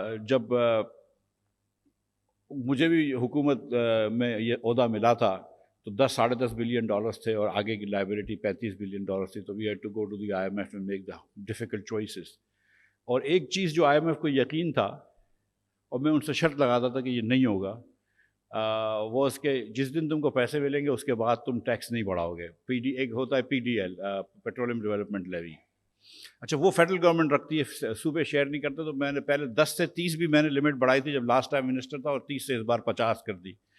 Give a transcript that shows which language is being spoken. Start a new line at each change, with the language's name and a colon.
Hindi: जब मुझे भी हुकूमत में ये ओहदा मिला था तो $10-10.5 billion थे और आगे की लाइबिलिटी $35 billion थी. तो
English: we had to go to the IMF and make the difficult choices.
Hindi: और एक चीज़ जो IMF को यकीन था और मैं उनसे शर्त लगाता था कि ये नहीं होगा, वो उसके जिस दिन तुमको पैसे मिलेंगे उसके बाद तुम टैक्स नहीं बढ़ाओगे. एक होता है PDL, पेट्रोलियम डेवलपमेंट लेवी. अच्छा, वो फेडरल गवर्नमेंट रखती है, सूबे शेयर नहीं करते. तो मैंने पहले 10 से 30 भी मैंने लिमिट बढ़ाई थी जब लास्ट टाइम मिनिस्टर था, और 30 से इस बार 50 कर दी.